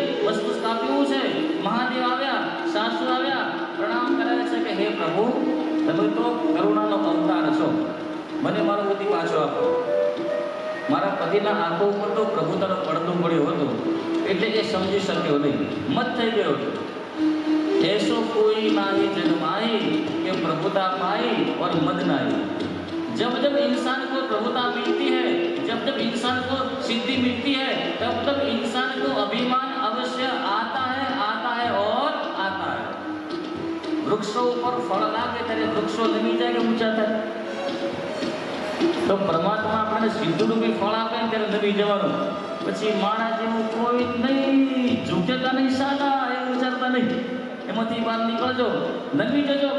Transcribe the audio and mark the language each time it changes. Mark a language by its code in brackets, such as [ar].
[gu] વસ્તુ સ્થાપ્યું છે. મહાદેવ આવ્યા, સાસુ આવ્યા, પ્રણામ કરે છે કે હે પ્રભુ, તમે તો કરુણાનો અવતાર છો, મને મારો બુદ્ધિ પાછો આપો. મારા પતિના આંખો ઉપર તો પ્રભુતાનો પડદો પડ્યો હતો, એટલે એ સમજી શક્યો નહીં, મત થઈ ગયો હતો. [hi] ऐसो कोई नाही जग माई के प्रभुता पाई और मद नाही. जब जब इंसान को प्रभुता मिलती है, जब जब इंसान को सिद्धि मिलती है, तब तब इंसान को अभिमान अवश्य आता है और आता है. वृक्षों पर फल लागे [gu] ત્યારે વૃક્ષો નમી જાય કે ઊંચા થાય? તો પરમાત્મા આપણને સિદ્ધ રૂપી ફળ આપે ને ત્યારે નમી જવાનું. પછી માણા જેવું કોઈ નહીં, ઝૂકેતા નહીં, સાદા એવું વિચારતા નહીં, એમાંથી બહાર નીકળજો, નમી જજો.